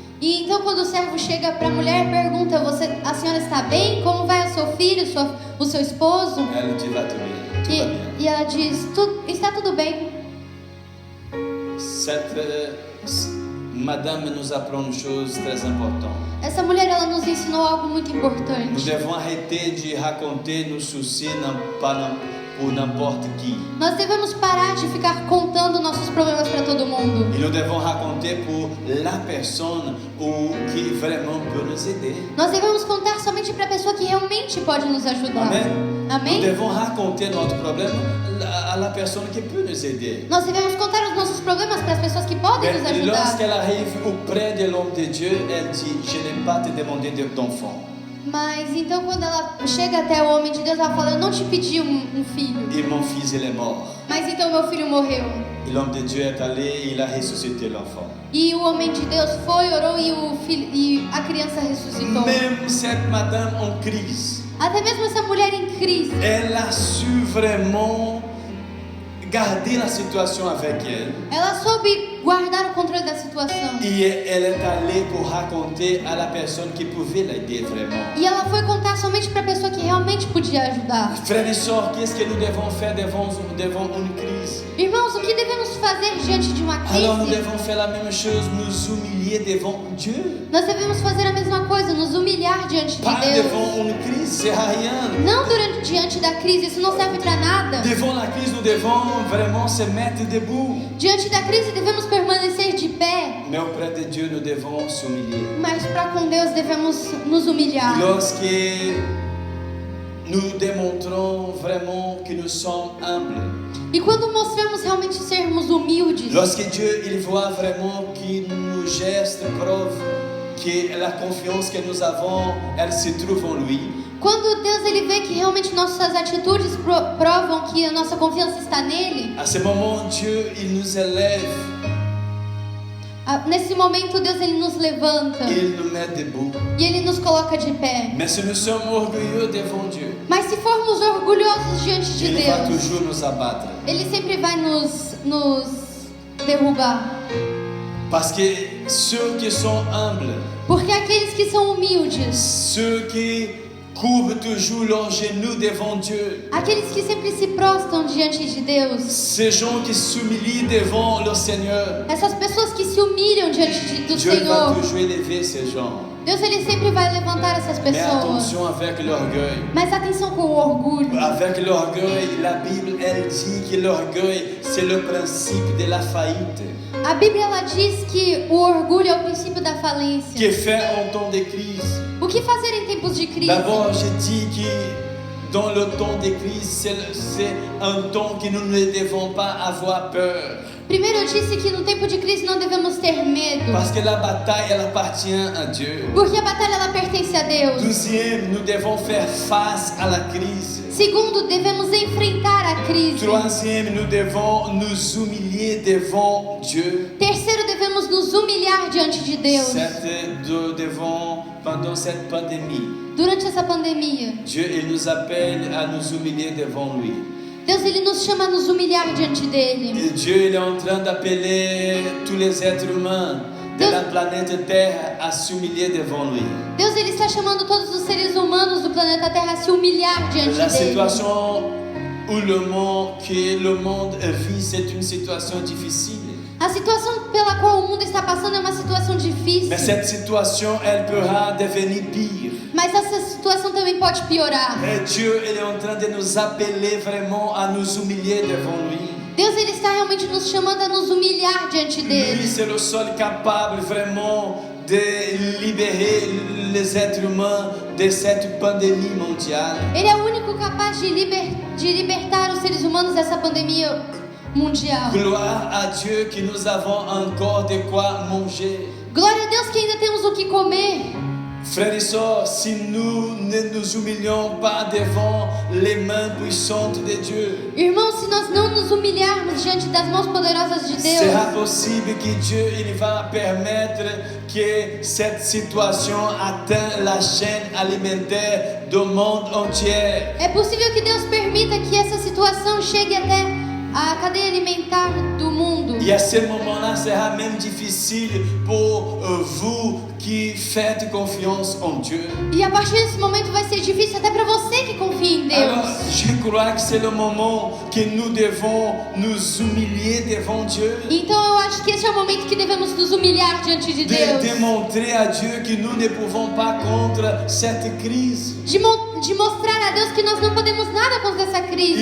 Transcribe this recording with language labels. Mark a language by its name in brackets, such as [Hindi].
[Portuguese] E então quando o servo chega para a mulher, pergunta: a senhora está bem? Como vai o seu filho, o seu esposo? [French] Elle dit, va tout bien, tout va bien. [Portuguese] E ela diz: está tudo bem. [French] Cette madame nous apprend une chose très importante. [Portuguese] Essa mulher ela nos ensinou algo muito [French] Nous [Portuguese] importante. [French] devons arrêter de raconter nos soucis pour n'importe qui. [Portuguese] Nós devemos parar de ficar contando nossos problemas para todo mundo. [French] Et nous devons raconter pour la personne qui vraiment peut nous aider. [Portuguese] Nós devemos contar somente para a pessoa que realmente pode nos ajudar. Amen. Amém? [French] Nous devons raconter notre problème à la personne qui peut nous aider. [Portuguese] Nós devemos contar os nossos problemas para as pessoas que podem nos [French] Mais [Portuguese] ajudar. [French] lorsqu'elle arrive auprès de l'homme de Dieu, elle dit, je n'ai pas te demandé d'enfant. [Portuguese] Mas então quando ela chega até o homem de Deus, ela fala: eu não te pedi um filho, [French] Et mon fils, il est mort. [Portuguese] mas então meu filho morreu. [French] Et l'homme de Dieu est allé et il a ressuscité l'enfant. [Portuguese] E o homem de Deus foi, orou e a criança ressuscitou. [French] Même cette madame en crise, [Portuguese] Até mesmo essa mulher em crise, [French] elle a su vraiment garder la situation avec elle. [Portuguese] ela soube guardar o controle da situação. [French] Et elle est allée pour raconter à la personne qui pouvait l'aider vraiment. [Portuguese] E ela foi contar somente para a pessoa que realmente podia ajudar. [French] Frères et sœurs, qu'est-ce que nous devons faire devant une crise? [Portuguese] Irmãos, o que devemos fazer diante de uma [French] Alors nous [Portuguese] crise? [French] devons faire la même chose, nous humilier devant Dieu. [Portuguese] Nós devemos fazer a mesma coisa, nos humilhar diante de [French] Pas [Portuguese] Deus. [French] devant une crise, c'est rien. [Portuguese] Não diante da crise, isso não serve para nada. [French] Devant la crise, nous devons vraiment se mettre debout. [Portuguese] Diante da crise devemos permanecer de pé, [French] Mais auprès de Dieu, nous devons s'humilier. [Portuguese] mas para com Deus devemos nos humilhar. [French] Lorsque nous démontrons vraiment que nous sommes humbles, [Portuguese] E quando mostramos realmente sermos humildes, [French] lorsque Dieu il voit vraiment que nos gestes prouvent que la confiance que nous avons, elle se trouve en lui, [Portuguese] quando Deus ele vê que realmente nossas atitudes provam que a nossa confiança está nele, [French] à ce moment, Dieu il nous élève, [Portuguese] nesse momento Deus ele nos levanta [French] il nous met debout. [Portuguese] e ele nos coloca de pé. [French] Mais si nous sommes orgueilleux devant Dieu, [Portuguese] Mas se formos orgulhosos diante de [French] il va [Portuguese] Deus, [French] toujours nous abattre. [Portuguese] ele sempre vai nos derrubar. [French] Parce que ceux qui sont humbles, [Portuguese] Porque aqueles que são humildes, [French] ceux qui courbent toujours leurs genoux devant Dieu, [Portuguese] aqueles que sempre se prostam diante de Deus, [French] ces gens qui s'humilient devant le Seigneur, [Portuguese] essas pessoas que se humilham diante do [French] Dieu va [Portuguese] Senhor, [French] toujours élever ces gens. [Portuguese] Deus ele sempre vai levantar essas [French] Mais [Portuguese] pessoas. [French] attention avec l'orgueil. [Portuguese] Mas atenção com o orgulho. [French] Avec l'orgueil, la Bible, elle dit que l'orgueil, c'est le principe de la faillite. [Portuguese] A Bíblia ela diz que o orgulho é o princípio da falência. [French] Que faire en temps de crise? [Portuguese] O que fazer em tempos de crise? [French] D'abord, je dis que dans le temps de crise, c'est un temps que nous ne devons pas avoir peur. [Portuguese] Primeiro eu disse que no tempo de crise não devemos ter medo, [French] Parce que la bataille, elle appartient à Dieu. [Portuguese] porque a batalha ela pertence a Deus. [French] Deuxième, nous devons faire face à la crise. [Portuguese] Segundo, devemos enfrentar a crise. [French] Troisième, nous devons nous humilier devant Dieu. [Portuguese] Terceiro, devemos nos humilhar diante de Deus. [French] Nous devons, pendant cette pandémie, [Portuguese] Durante essa pandemia, [French] Dieu il nous appelle à nous humilier devant lui. [Portuguese] Deus ele nos chama a nos humilhar diante dele. [French] Et Dieu il est en train d'appeler tous les êtres humains de la planète Terre à s'humilier devant lui. [Portuguese] Deus ele está chamando todos os seres humanos do planeta Terra a se humilhar diante [French] La [Portuguese] dele. [French] situation où que le monde vit, c'est une situation difficile. [Portuguese] A situação pela qual o mundo está passando é uma situação difícil. [French] Mais cette situation, elle pourra devenir pire. [Portuguese] Mas essa situação também pode piorar. [French] Et Dieu, il est en train de nous appeler vraiment à nous humilier devant lui. [Portuguese] Deus, ele está realmente nos chamando a nos humilhar diante [French] Lui, [Portuguese] dele. [French] c'est le seul capable vraiment de libérer les êtres humains de cette pandémie mondiale. [Portuguese] Ele é o único capaz de libertar os seres humanos dessa pandemia mundial. [French] Gloire à Dieu que nous avons encore de quoi manger. [Portuguese] Glória a Deus que ainda temos o que comer. [French] Frères et sœurs, si nous ne nous humilions pas devant les mains puissantes de Dieu, [Portuguese] Irmãos, se nós não nos humilharmos diante das mãos poderosas de Deus, [French] sera possible que Dieu il va permettre que cette situation atteigne la chaîne alimentaire du monde entier. [Portuguese] é possível que Deus permita que essa situação chegue até a cadeia alimentar do mundo. [French] Et à ce moment-là, sera même difficile pour vous qui faites confiance en Dieu. [Portuguese] E a partir desse momento vai ser difícil até para você que confia em [French] Alors, [Portuguese] Deus. [French] je crois que c'est le moment que nous devons nous humilier devant Dieu. [Portuguese] Então eu acho que esse é o momento que devemos nos humilhar diante de [French] De [Portuguese] Deus. [French] démontrer à Dieu que nous ne pouvons pas contre cette crise. [Portuguese] De mostrar a Deus que nós não podemos nada contra essa crise.